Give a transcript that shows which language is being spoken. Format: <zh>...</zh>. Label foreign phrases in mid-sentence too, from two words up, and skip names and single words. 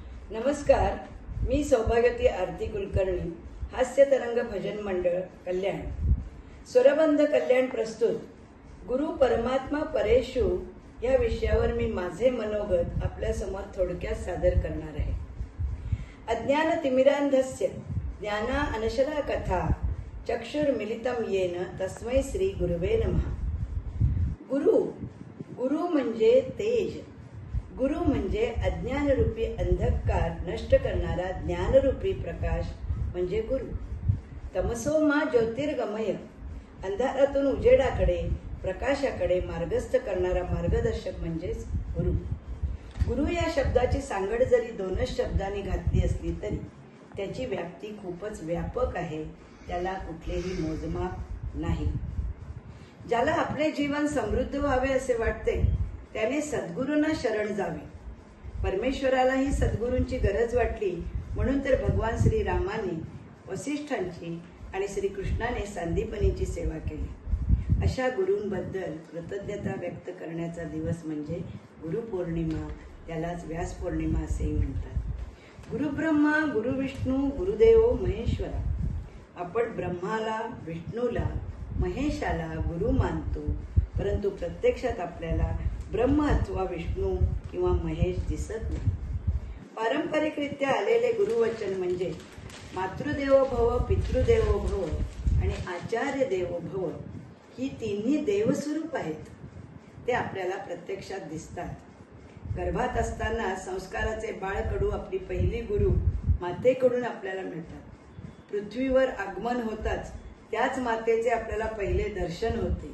<mr>नमस्कार, मी सौभाग्यवती आरती कुलकर्णी, हास्य तरंग भजन मंडळ कल्याण, स्वरबंध कल्याण प्रस्तुत गुरु परमात्मा परेशु या विषयावर मी माझे मनोगत आपल्या समोर थोडक्यात सादर करणार आहे।</mr> <sa>अज्ञान तिमिरांधस्य ज्ञाना अनशला कथा चक्षुर्मिलितं येन तस्मै श्री गुरुवे नमः।</sa> <mr>गुरु म्हणजे तेज, गुरु म्हणजे अज्ञानरूपी अंधकार नष्ट करणारा ज्ञानरूपी प्रकाश म्हणजे गुरु।</mr> <sa>तमसो मा ज्योतिर्गमय,</sa> <mr>अंधारातून उजेडाकडे प्रकाशाकडे मार्गस्थ करणारा मार्गदर्शक म्हणजेच गुरु। गुरु या शब्दाची सांगड जरी दोनच शब्दांनी घातली असली तरी त्याची व्याप्ती खूपच व्यापक आहे, त्याला कुठलेही मोजमाप नाही। ज्याला आपले जीवन समृद्ध व्हावे असे वाटते त्याने सद्गुरूंना शरण जावे। परमेश्वरालाही सद्गुरूंची गरज वाटली म्हणून तर भगवान श्री रामाने वसिष्ठांची आणि श्रीकृष्णाने सांदीपनीची सेवा केली। अशा गुरूंबद्दल कृतज्ञता व्यक्त करण्याचा दिवस म्हणजे गुरुपौर्णिमा, त्यालाच व्यास पौर्णिमा असेही म्हणतात।</mr> <sa>गुरुब्रह्मा गुरुविष्णू गुरुदेव महेश्वरा।</sa> <mr>आपण ब्रह्माला, विष्णूला, महेशाला गुरु मानतो, परंतु प्रत्यक्षात आपल्याला ब्रह्म अथवा विष्णू किंवा महेश दिसत नाही। पारंपरिकरित्या आलेले गुरुवचन म्हणजे</mr> <sa>मातृदेवो भव, पितृदेवो भव</sa> <mr>आणि</mr> <sa>आचार्य देवो भव</sa> <mr>ही तिन्ही देवस्वरूप आहेत, ते आपल्याला प्रत्यक्षात दिसतात। गर्भात असताना संस्काराचे बाळकडू आपली पहिली गुरु मातेकडून आपल्याला मिळतात। पृथ्वीवर आगमन होताच त्याच मातेचे आपल्याला पहिले दर्शन होते।</mr>